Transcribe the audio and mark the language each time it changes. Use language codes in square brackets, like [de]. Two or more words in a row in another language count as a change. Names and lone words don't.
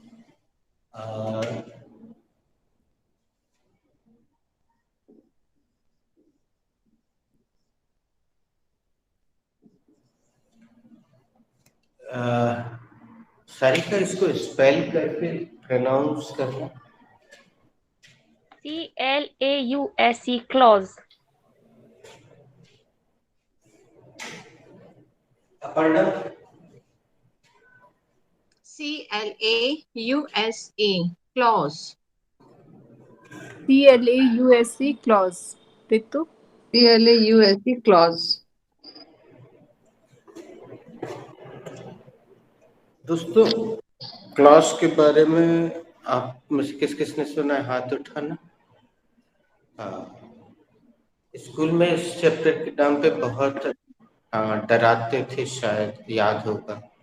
[hi] सारिका, इसको स्पेल करके प्रोनाउंस करना। [en] CLAUSE, क्लॉज। [hi] अपर्णा, [en] CLAUSE, clause. CLAUSE, clause। रितु? CLAUSE, clause। [hi] दोस्तों, क्लॉज के बारे में आप में से किस किसने सुना है? हाथ उठाना। हाँ, स्कूल में इस चैप्टर के नाम पे बहुत डराते थे, शायद याद होगा।